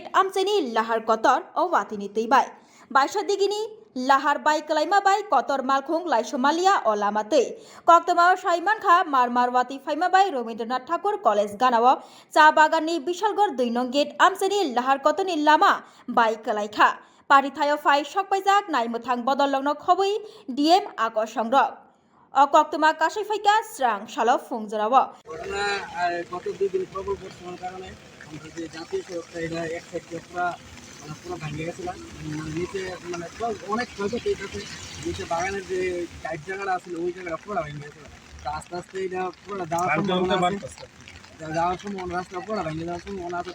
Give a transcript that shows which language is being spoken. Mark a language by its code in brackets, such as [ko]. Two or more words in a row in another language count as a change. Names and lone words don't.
[trp] आमचेनी लाहार कतर ओ वातिनी तै बाय बासा दिगिनी लाहार बाई कलाइमा बाई कतर मालखुंग लाइसमालिया ओ लामातै कक्तमा साइमानखा मारवाती फाइमा बाई रवीन्द्रनाथ ठाकुर कलेज गानाव चा बागाननि विशालगढ़ 2 नं गेट आमचेनी लाहार कतनि लामा बाई कलाइखा पारिथायो फाइ सकपाइजाक नाइमोथां बदललंनो खबै डिएम आकाश संग्रह अ कक्तमा काशै फाइका स्रां सालो फुंजराव [bn] ঘটনা গত 2 দিন প্রবল বর্ষণের কারণে আমরা যে জাতীয় সড়কটা এটা এক সাইডে পুরো ভাঙে গেছিল, নিচে মানে অনেক ক্ষয়ক্ষতি হয়েছে। নিচে বাগানের যে টাইট জায়গাটা আছে ওই জায়গাটা পুরো ভেঙে গেছিল। তো আস্তে আস্তে এটা পুরো যাওয়ার সময় রাস্তা পুরো ভেঙে যাওয়ার সম্ভাবনা আছে।